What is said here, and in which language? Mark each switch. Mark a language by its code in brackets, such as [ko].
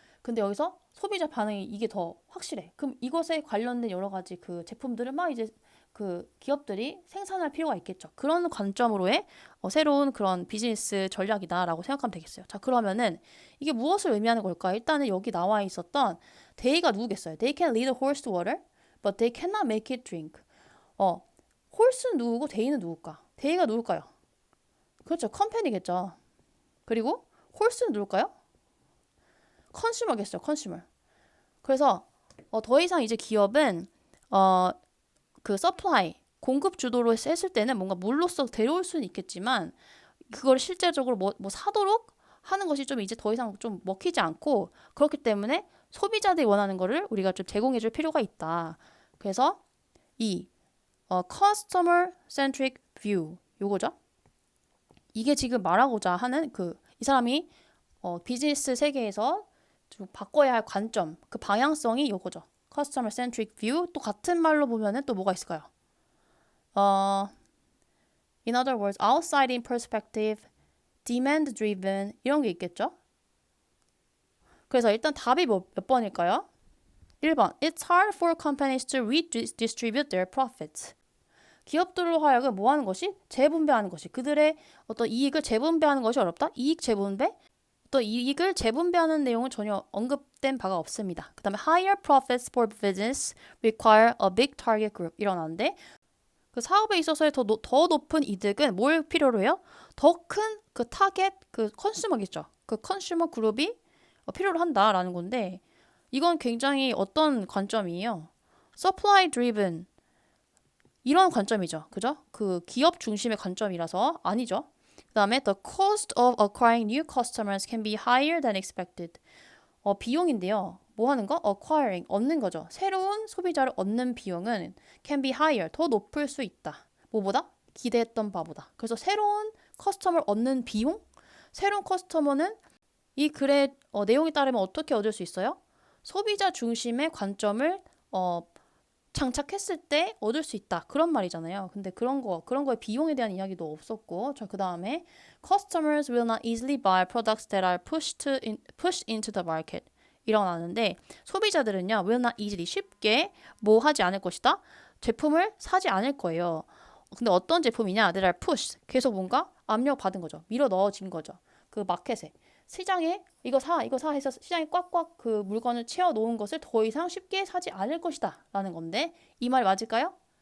[ko] 근데 여기서 소비자 반응이 이게 더 확실해. 그럼 이것에 관련된 여러 가지 그 제품들을 막 이제 그 기업들이 생산할 필요가 있겠죠. 그런 관점으로의 새로운 그런 비즈니스 전략이다라고 생각하면 되겠어요. 자, 그러면은 이게 무엇을 의미하는 걸까? 일단은 여기 나와 있었던 they가 누구겠어요? [en] They can lead a horse to water, but they cannot make it drink. [ko] horse는 누구고 they는 누굴까? they가 누굴까요? 그렇죠. 컴퍼니겠죠. 그리고 horse는 누굴까요? 컨슈머겠어요. 컨슈머. 그래서 더 이상 이제 기업은 그 서플라이 공급 주도로 했을 때는 뭔가 물로써 데려올 수는 있겠지만 그걸 실제적으로 뭐 사도록 하는 것이 좀 이제 더 이상 좀 먹히지 않고 그렇기 때문에 소비자들이 원하는 거를 우리가 좀 제공해 줄 필요가 있다. 그래서 이 customer centric view 요거죠. 이게 지금 말하고자 하는 이 사람이 비즈니스 세계에서 좀 바꿔야 할 관점, 그 방향성이 요거죠. [en] Customer centric view. [ko] 또 같은 말로 보면은 또 뭐가 있을까요? [en] In other words, outside in perspective, demand driven [ko] 이런 게 있겠죠? 그래서 일단 답이 몇 번일까요? 1번. [en] It's hard for companies to redistribute their profits. [ko] 기업들로 하여금 뭐 하는 것이? 재분배하는 것이. 그들의 어떤 이익을 재분배하는 것이 어렵다? 이익 재분배? 또 이익을 재분배하는 내용은 전혀 언급된 바가 없습니다. 그 다음에 [en] higher profits for business require a big target group [ko] 일어나는데 그 사업에 있어서의 더 높은 이득은 뭘 필요로 해요? 더 큰 그 타겟 그 컨슈머겠죠. 그 컨슈머 그룹이 필요로 한다라는 건데 이건 굉장히 어떤 관점이에요? supply driven 이런 관점이죠. 그죠? 그 기업 중심의 관점이라서 아니죠. [en] 그 다음에 the cost of acquiring new customers can be higher than expected. [ko] 비용인데요. 뭐 하는 거? acquiring, 얻는 거죠. 새로운 소비자를 얻는 비용은 [en] can be higher, [ko] 더 높을 수 있다. 뭐보다? 기대했던 바보다. 그래서 새로운 커스터머를 얻는 비용? 새로운 커스터머는 이 글의 내용에 따르면 어떻게 얻을 수 있어요? 소비자 중심의 관점을 장착했을 때 얻을 수 있다. 그런 말이잖아요. 근데 그런 거에 비용에 대한 이야기도 없었고, 그 다음에 [en] customers will not easily buy products that are pushed into the market. [ko] 일어나는데 소비자들은요, [en] will not easily [ko] 쉽게 뭐 하지 않을 것이다. 제품을 사지 않을 거예요. [en] 근데 어떤 제품이냐? That are pushed. [ko] 계속 뭔가 압력 받은 거죠. 밀어 넣어진 거죠. 그 마켓에. 시장에 이거 사 해서 시장에 꽉꽉 그 물건을 채워 놓은 것을 더 이상 쉽게 사지 않을 것이다 라는 건데 이 말이 맞을까요?